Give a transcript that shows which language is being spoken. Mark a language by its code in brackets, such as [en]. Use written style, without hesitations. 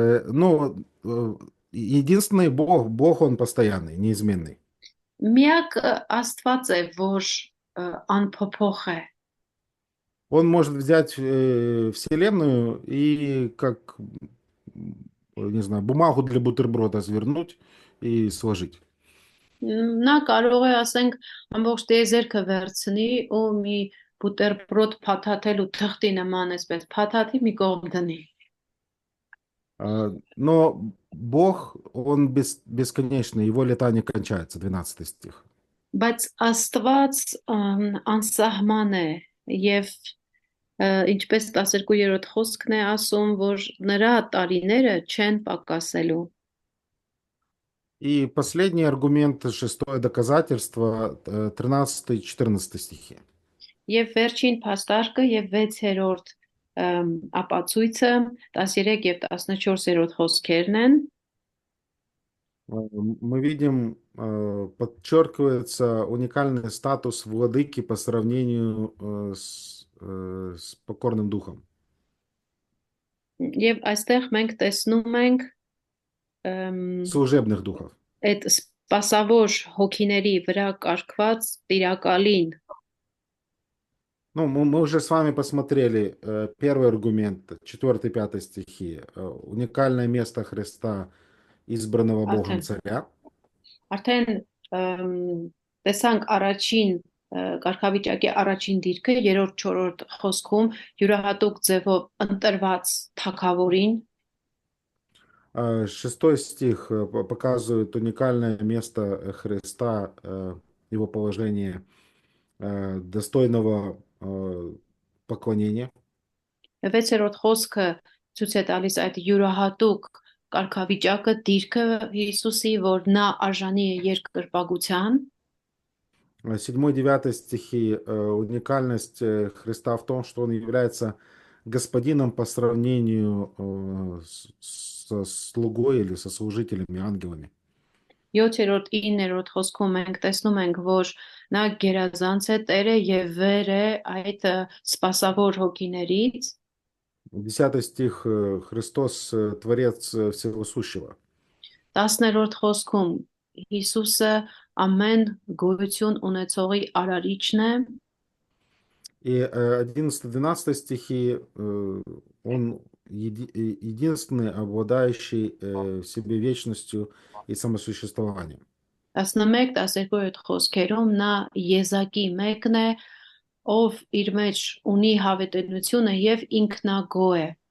[ru] Ну, единственный Бог, он постоянный, неизменный. [hy] Միակ Աստված է, որ անփոփոխ է։ [ru] Он может взять Вселенную и как, не знаю, бумагу для бутерброда свернуть и сложить. [hy] Նա կարող է, ասենք, ամբողջ տիեզերքը վերցնի ու մի բուտերբրոդ փաթաթել ու թղթի նման այսպես փաթաթի մի կողմ դնի։ [ru] Но Бог, он бесконечный, его лета не кончаются, 12 стих. [hy] Բայց Աստված անսահման է եւ Ինչպես 12-րդ խոսքն է ասում, որ նրա տարիները չեն պակասելու։ [ru] И последний аргумент, шестое доказательство, 13-14 стихи. [hy] Եվ վերջին փաստարկը եւ 6-րդ ապացույցը 13 եւ 14-րդ խոսքերն են։ [ru] Мы видим, подчеркивается уникальный статус владыки по сравнению с покорным духом. [hy] Եվ այստեղ մենք տեսնում ենք [ru] Служебных духов. [hy] այդ սպասավոր հոգիների վրա կարգված տիրակալին։ [ru] Ну, мы уже с вами посмотрели первый аргумент, 4-5 стихи. Уникальное место Христа, избранного Богом царя. [hy] Արդեն տեսանք առաջին կարգավիճակի առաջին դիրքը 3-4 խոսքում յուրահատուկ ձևով ընտրված թագավորին։ [ru] 6 стих показывает уникальное место Христа, его положение достойного поклонения. [hy] 6-րդ խոսքը ցույց է տալիս այդ յուրահատուկ կարգավիճակը դիրքը Հիսուսի, որ նա արժանի է երկրպագության։ [ru] 7-9 стихи уникальность Христа в том, что он является господином по сравнению со слугой или со служителями, ангелами. [hy] 7-րդ 9-րդ խոսքում մենք տեսնում ենք, որ նա գերազանց է, Տերը եւ վեր է այդ սպասավոր հոգիներից։ [ru] 10 стих Христос творец всего сущего. [hy] 10-րդ խոսքում Հիսուսը ամեն գոյություն ունեցողի արարիչն է։ [ru] И 11-12 стихи он единственный, обладающий в себе вечностью и самосуществованием. [hy] 11-12 խոսքերում նա եզակի մեկն է, ով իր մեջ ունի հավետենությունը եւ ինքնագո է։